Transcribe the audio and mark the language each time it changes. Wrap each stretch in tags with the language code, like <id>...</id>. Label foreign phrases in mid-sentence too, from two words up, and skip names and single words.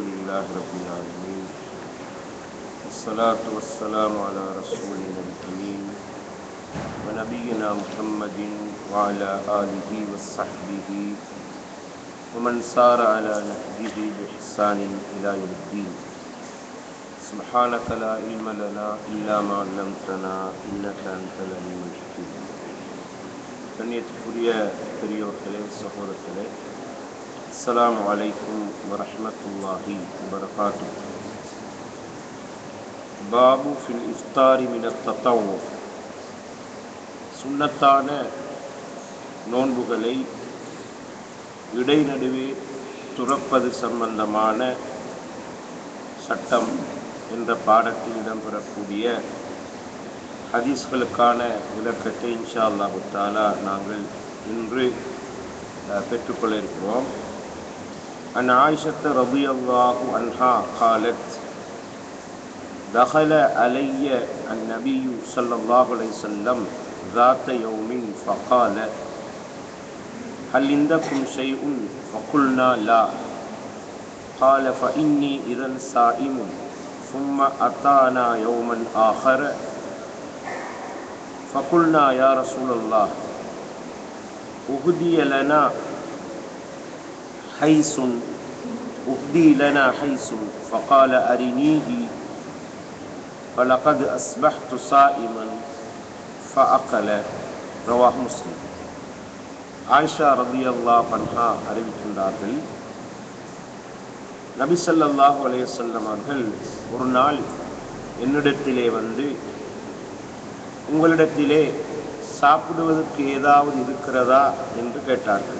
<ar>لله رب العالمين والصلاة والسلام على رسولنا الأمين ونبينا محمد وعلى آله وصحبه ومن سار على نهجه بإحسان إلى يوم الدين. سبحانك لا علم لنا إلا ما علمتنا إنك أنت العليم الحكيم.</ar> <ta>கண்ணியத்துக்குரிய பெரியோர்களே, சகோதரர்களே,</ta> <ar>السلام عليكم ورحمة الله وبركاته. باب في الإفطار من التطوع.</ar> <ta>சுன்னத்தான நோன்புகளை இடைநடுவே துறப்பது சம்பந்தமான சட்டம் என்ற பாடத்தில் இடம்பெறக்கூடிய ஹதீஸ்களுக்கான விளக்கத்தை</ta> <ar>إن شاء الله تعالى</ar> <ta>நாங்கள் இன்று பெற்றுக்கொள்ள இருக்கிறோம்.</ta> <ar>عن عائشة رضي الله عنها قالت دخل علي النبي صلى الله عليه وسلم ذات يوم فقال هل عندكم شيء فقلنا لا قال فإني إذا صائم ثم أتانا يوما آخر فقلنا يا رسول الله أهدي لنا حيث فقال أرنيه فلقد أصبحت صائما فأقل. رواه முஸ்லிம்.</ar> <ta>ஆயிஷா</ta> <ar>رضي الله عنها</ar> <ta>அறிவிக்கின்றார்கள், நபி</ta> <ar>صلى الله عليه وسلم</ar> <ta>அவர்கள் ஒரு நாள் என்னிடத்திலே வந்து, உங்களிடத்திலே சாப்பிடுவதற்கு ஏதாவது இருக்கிறதா என்று கேட்டார்கள்.</ta>